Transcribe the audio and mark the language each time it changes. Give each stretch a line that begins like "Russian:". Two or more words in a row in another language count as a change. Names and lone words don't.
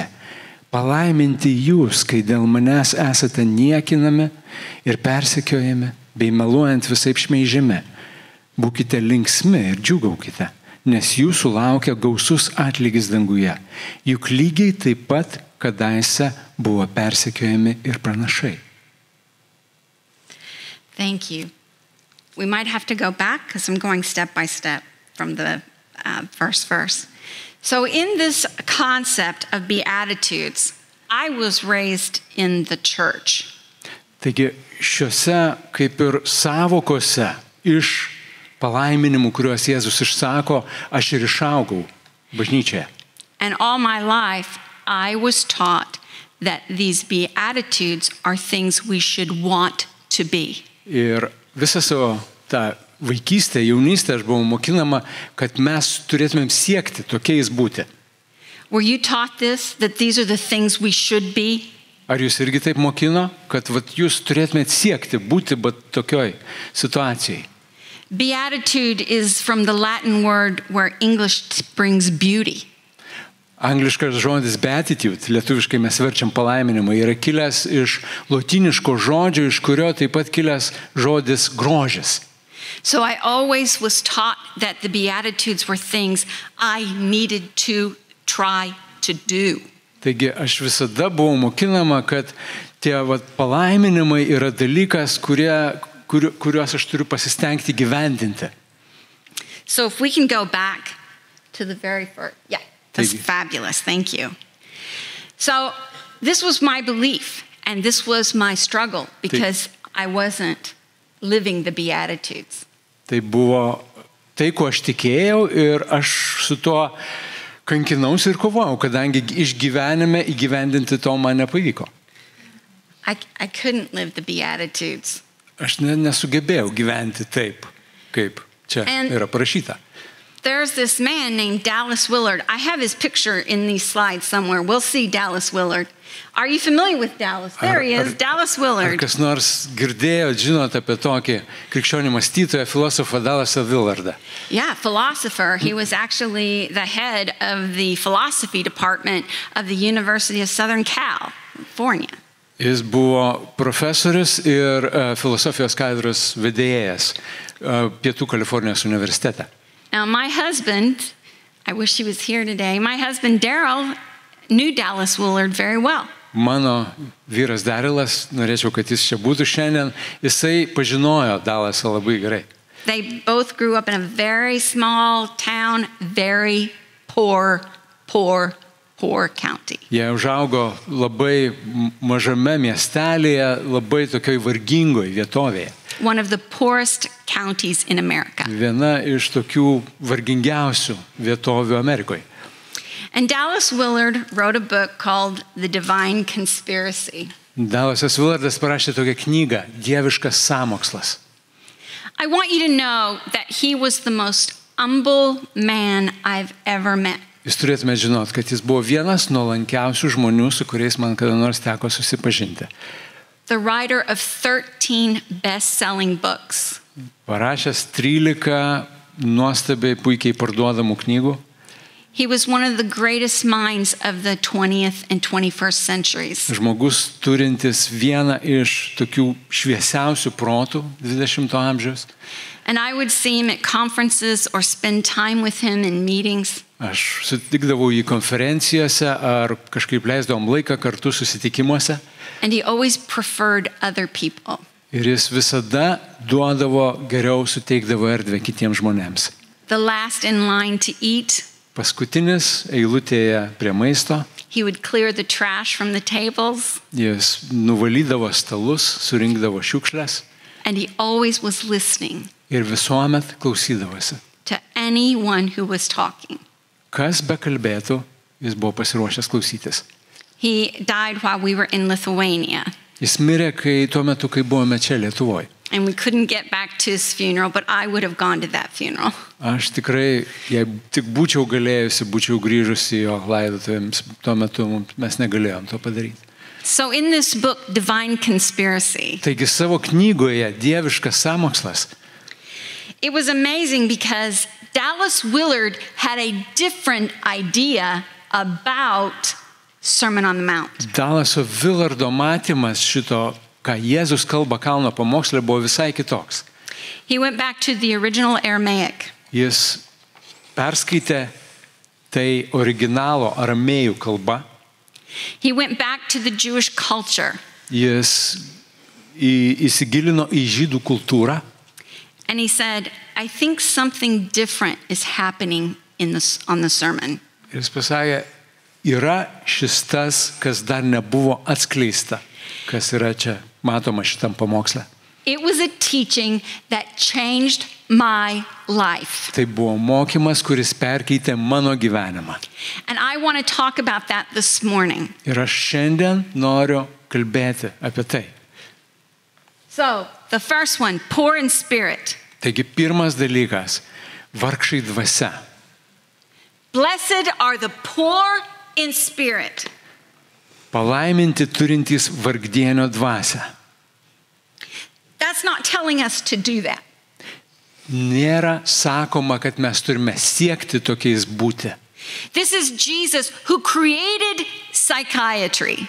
Lithuanian: Palaiminti jūs, kai dėl manęs esate niekinami ir persekiojami, bei meluojant visaip šmeižiami. Būkite linksmi ir džiūgaukite, nes jūsų laukia gausus atlygis danguje. Juk lygiai taip pat kadaise buvo persekiojami ir pranašai.
English: Thank you. We might have to go back because I'm going step by step from the first verse. So in this concept of Beatitudes, I was raised in the church.
Lithuanian: Taigi šiuose kaip ir savokose iš palaiminimų, kuriuos Jėzus išsako, aš ir išaugau bažnyčioje.
English: And all my life, I was taught that these Beatitudes are things we should want to be.
Lithuanian: Ir visą savo tą vaikystę, jaunystę aš buvau mokinama, kad mes turėtumėm siekti tokiais būti.
English: Were you taught this, that these are the things we should be?
Lithuanian: Ar jūs irgi taip mokino, kad jūs turėtumėt siekti būti tokioj situacijai?
English: Beatitude is from the Latin word where English brings beauty.
Lithuanian: Angliškas žodis beatitude, lietuviškai mes verčiam palaiminimą, yra kilęs iš lotyniško žodžio, iš kurio taip pat kilęs žodis grožis.
English: So I always was taught that the Beatitudes were things I needed to try to do.
Lithuanian: Taigi aš visada buvau mokinama, kad tie palaiminimai yra dalykas, kuriuos aš turiu pasistengti gyvendinti.
English: So if we can go back to the very first, yeah. That's fabulous. Thank you. So this was my belief, and this was my struggle because I wasn't living the Beatitudes.
Lithuanian: Tai buvo tai, ko aš tikėjau ir aš su tuo kankinausi ir kovojau, kadangi išgyvenime įgyvendinti to man nepavyko.
English: I couldn't live the Beatitudes.
Lithuanian: Aš nesugebėjau gyventi taip, kaip čia yra parašyta.
English: There's this man named Dallas Willard. I have his picture in these slides somewhere. We'll see Dallas Willard. Are you familiar with Dallas? There he is, Dallas Willard.
Lithuanian: Ar kas nors girdėjo, žinot apie tokį krikščionį mąstytoją, filosofą Dallasą Willardą?
English: Yeah, philosopher. He was actually the head of the philosophy department of the University of Southern California.
Lithuanian: Jis buvo profesorius ir filosofijos katedros vedėjas Pietų Kalifornijos universitete.
English: Now, my husband, I wish he was here today, my husband Daryl knew Dallas Willard very well.
Lithuanian: Mano vyras Darylas, norėčiau, kad jis čia būtų šiandien, jisai pažinojo Dallasą labai gerai.
English: They both grew up in a very small town, very poor county.
Lithuanian: Jie užaugo labai mažame miestelėje, labai tokioj vargingoj vietovėje.
English: One of the poorest counties in America.
Lithuanian: Viena iš tokių vargingiausių vietovių Amerikoje.
English: And Dallas Willard wrote a book called The Divine Conspiracy.
Lithuanian: Dallasas Willardas parašė tokią knygą Dieviškas sąmokslas.
English: I want you to know that he was the most humble man I've ever met.
Lithuanian: Jūs turėtumėte žinot, kad jis buvo vienas nuolankiausių žmonių, su kuriais man kada nors teko susipažinti.
English: The writer of 13 best-selling books.
Lithuanian: Parašęs 13 nuostabiai puikiai parduodamų knygų.
English: He was one of the greatest minds of the 20th and 21st centuries.
Lithuanian: Žmogus turintis vieną iš tokių šviesiausių protų 20 amžiaus.
English: And I would see him at conferences or spend time with him in meetings.
Lithuanian: Aš sutikdavau jį konferencijose ar kažkaip leisdavom laiką kartu susitikimuose.
English: And he always preferred other people.
Lithuanian: Ir jis visada duodavo geriau, suteikdavo erdvę kitiems žmonėms.
English: The last in line to eat.
Lithuanian: Paskutinis eilutėje prie maisto.
English: He would clear the trash from the tables.
Lithuanian: Jis nuvalydavo stalus, surinkdavo šiukšles.
English: And he always was listening.
Lithuanian: Ir visuomet klausydavosi.
English: To anyone who was talking.
Lithuanian: Kas bekalbėtų, jis buvo pasiruošęs klausytis.
English: He died while we were in Lithuania.
Lithuanian: Jis mirė tuo metu, kai buvome čia Lietuvoje.
English: And we couldn't get back to his funeral, but I would have gone to that funeral.
Lithuanian: Aš tikrai, jei tik būčiau galėjusi, būčiau grįžusi jo laidotuvėms, tuo metu mes negalėjom to padaryti.
English: So in this book, Divine Conspiracy,
Lithuanian: Taigi savo knygoje Dieviškas sąmokslas.
English: it was amazing because Dallas Willard had a different idea about Sermon on the Mount.
Lithuanian: Dalaso Willardo matymas šito, ką Jėzus kalba kalno pamoksle, buvo visai kitoks.
English: He went back to the original Aramaic.
Lithuanian: Jis perskaitė tai originalo aramėjų kalba.
English: He went back to the Jewish culture.
Lithuanian: Jis įsigilino į žydų kultūrą.
English: And he said, I think something different is happening on the sermon.
Lithuanian: Ir jis pasakė, yra šis tas, kas dar nebuvo atskleista, kas yra čia matoma šitam pamoksle.
English: It was a teaching that changed my life.
Lithuanian: Tai buvo mokymas, kuris perkeitė mano gyvenimą.
English: And I want to talk about that this morning.
Lithuanian: Ir aš šiandien noriu kalbėti apie tai.
English: So, the first one, poor in spirit.
Lithuanian: Taigi pirmas dalykas, vargšai dvasia.
English: Blessed are the poor in spirit.
Lithuanian: Palaiminti turintys vargdienio dvasią.
English: That's not telling us to do that.
Lithuanian: Nėra sakoma, kad mes turime siekti tokiais būti.
English: This is Jesus who created psychiatry.